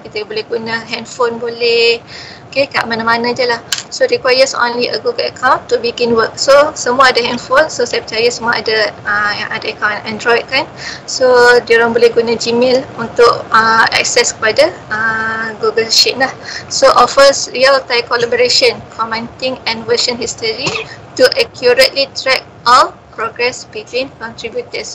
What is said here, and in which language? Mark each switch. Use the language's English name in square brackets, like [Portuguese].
[Malay] Kita boleh guna handphone boleh. Okay, kat mana-mana je lah. [English] So requires only a Google account to begin work. [Malay] So semua ada handphone, so saya percaya semua ada yang ada account Android kan. So diorang boleh guna Gmail untuk access kepada Google Sheet lah. [English] So offers real-time collaboration, commenting and version history to accurately track all progress between contributors.